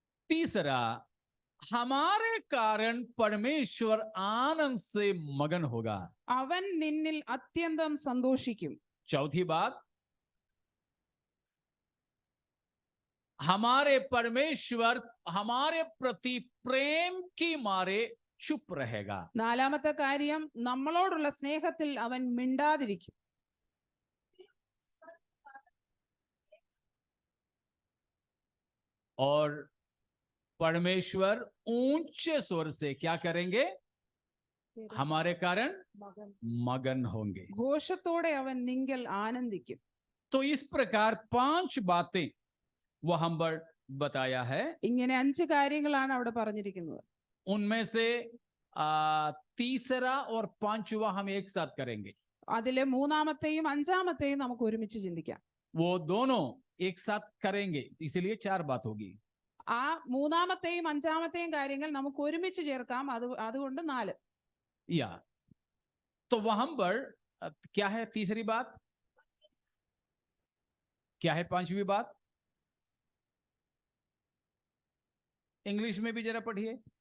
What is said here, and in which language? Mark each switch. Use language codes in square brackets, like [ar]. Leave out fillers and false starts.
[hi] तीसरा, हमारे कारण परमेश्वर आनंद से मगन होगा. [ml] അവൻ നിന്നിൽ അത്യന്തം സന്തോഷിക്കും. [hi] चौथी बात, हमारे परमेश्वर हमारे प्रति प्रेम की मारे चुप रहेगा. [ml] നാലാമത്തെ കാര്യം, നമ്മളോടുള്ള സ്നേഹത്തിൽ അവൻ മിണ്ടാതിരിക്കും. [hi] और परमेश्वर ऊंचे स्वर से क्या करेंगे? हमारे कारण मगन होंगे. [ml] ഘോഷത്തോടെ അവൻ നിങ്കൽ ആനന്ദിക്കും. [hi] तो इस प्रकार 5 बातें वहां पर बताया है. [ml] ഇങ്ങനെ 5 കാര്യങ്ങളാണ് അവിടെ പറഞ്ഞിരിക്കുന്നത്. [hi] उनमें से तीसरा और 5वां हम एक साथ करेंगे. [ml] അതിലെ മൂന്നാമത്തെയും അഞ്ചാമത്തെയും നമുക്ക് ഒരുമിച്ച് ചിന്തിക്കാം. [hi] वो दोनों एक साथ करेंगे, इसलिए 4 बात होगी. [ml] ആ മൂന്നാമത്തെയും അഞ്ചാമത്തെയും കാര്യങ്ങൾ നമുക്ക് ഒരുമിച്ച് ചേർക്കാം. അതുകൊണ്ട് 4. [hi] या तो वहां पर क्या है तीसरी बात, क्या है 5वीं बात? इंग्लिश में भी जरा पढ़िए.